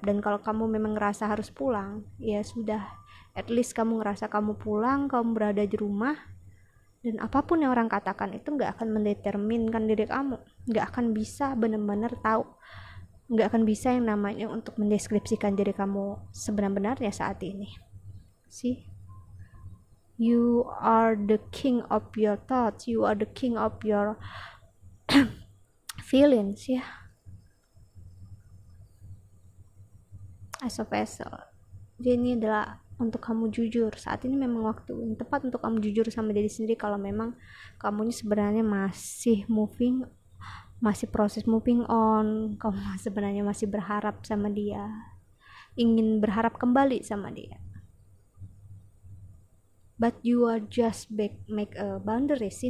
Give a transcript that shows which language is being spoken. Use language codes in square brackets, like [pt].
[id] Dan kalau kamu memang ngerasa harus pulang ya sudah, [en] at least [id] kamu ngerasa kamu pulang, kamu berada di rumah, dan apapun yang orang katakan itu nggak akan mendeterminkan diri kamu, nggak akan bisa benar-benar tahu, nggak akan bisa yang namanya untuk mendeskripsikan diri kamu sebenar-benarnya saat ini. [en] See, you are the king of your thoughts, you are the king of your feelings ya, as a vessel. [id] Jadi ini adalah untuk kamu jujur. Saat ini memang waktu yang tepat untuk kamu jujur sama diri sendiri kalau memang kamu ini sebenarnya masih proses moving on, kamu sebenarnya masih berharap sama dia, ingin berharap kembali sama dia, [en] but you are just make a boundaries.